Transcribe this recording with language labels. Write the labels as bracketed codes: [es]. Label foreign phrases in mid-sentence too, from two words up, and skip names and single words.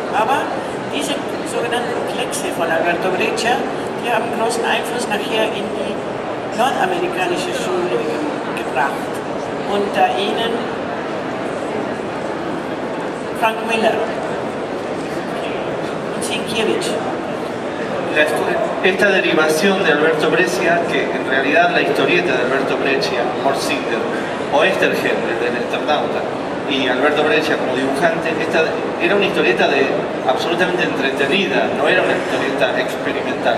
[de] Aber diese sogenannten Kleckse von Alberto Breccia, die haben großen Einfluss nachher in die nordamerikanische Schule gebracht. Unter ihnen Frank Miller und Sienkiewicz. [es] Esta derivación de Alberto Breccia, que en realidad la historieta de Alberto Breccia, Mort Cinder, o Oesterheld, del Eternauta, y Alberto Breccia como dibujante, esta era una historieta absolutamente entretenida, no era una historieta experimental.